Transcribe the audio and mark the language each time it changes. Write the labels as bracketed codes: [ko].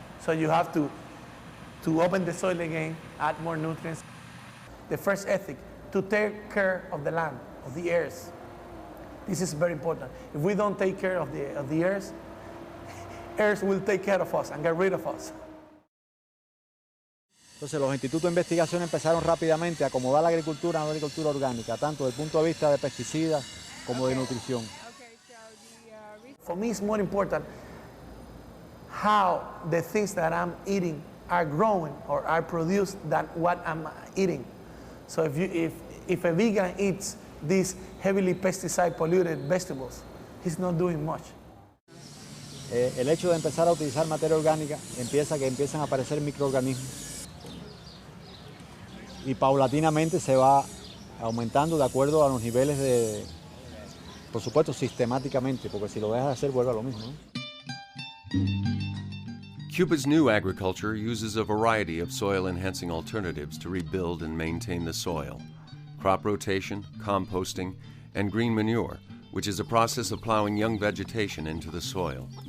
[en] So you have to open the soil again, add more nutrients. The first ethic, to take care of the land, of the earth. This is very important. If we don't take care of the earth, earth will take care of us and get rid of us. [es] Entonces los institutos de investigación empezaron rápidamente a acomodar la agricultura a una agricultura orgánica, tanto desde el punto de vista de pesticidas como de nutrición. [en] For me, it's more important how the things that I'm eating are growing or are produced than what I'm eating. So if a vegan eats these heavily pesticide polluted vegetables, he's not doing much. [es] El hecho de empezar a utilizar materia orgánica empiezan a aparecer microorganismos y paulatinamente se va aumentando de acuerdo a los niveles de, por supuesto, sistemáticamente, porque si lo dejas de hacer vuelve a lo mismo, ¿no? [en] Cuba's new agriculture uses a variety of soil-enhancing alternatives to rebuild and maintain the soil. Crop rotation, composting, and green manure, which is a process of plowing young vegetation into the soil.